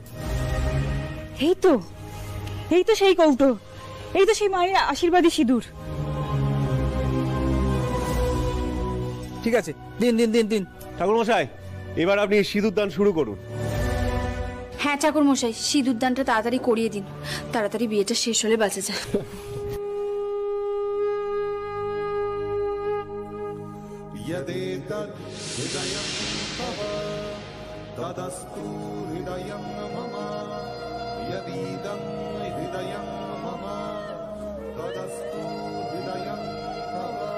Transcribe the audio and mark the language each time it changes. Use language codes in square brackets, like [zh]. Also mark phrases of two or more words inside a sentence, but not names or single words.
[bn] এই তো এই তো সেই কৌটো, এই তো সেই মায়ের আশীর্বাদী সিঁদুর। ঠিক আছে, দিন দিন দিন দিন। ঠাকুর মশাই, এবার আপনি সিঁদুর দান শুরু করুন। হ্যাঁ ঠাকুর মশাই, সিঁদুর দানটা তাড়াতাড়ি করিয়ে দিন, তাড়াতাড়ি বিয়েটা শেষ হলে বাঁচা যায়। [sa] यदेतद् हृदयं तव तदस्तु हृदयं मम यदीदं हृदयं मम तदस्तु हृदयं तव।